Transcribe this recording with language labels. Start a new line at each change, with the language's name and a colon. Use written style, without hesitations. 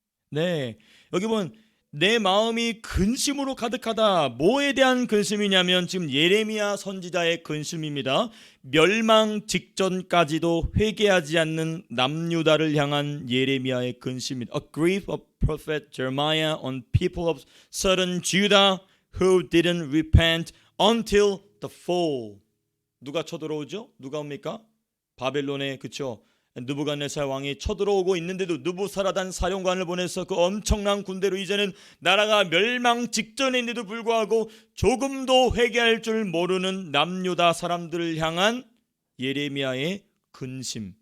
Korean: 네, 여기 보면 내 마음이 근심으로 가득하다. 뭐에 대한 근심이냐면 지금 예레미야 선지자의 근심입니다. 멸망 직전까지도 회개하지 않는 남유다를 향한 예레미야의 근심입니다.
English: A grief of prophet Jeremiah on people of southern Judah who didn't repent until the fall.
Korean: 누가 쳐들어오죠? 누가 옵니까? 바벨론의 그쵸? 느부갓네살 왕이 쳐들어오고 있는데도 느부사라단 사령관을 보내서 그 엄청난 군대로 이제는 나라가 멸망 직전인데도 불구하고 조금도 회개할 줄 모르는 남유다 사람들을 향한 예레미야의 근심.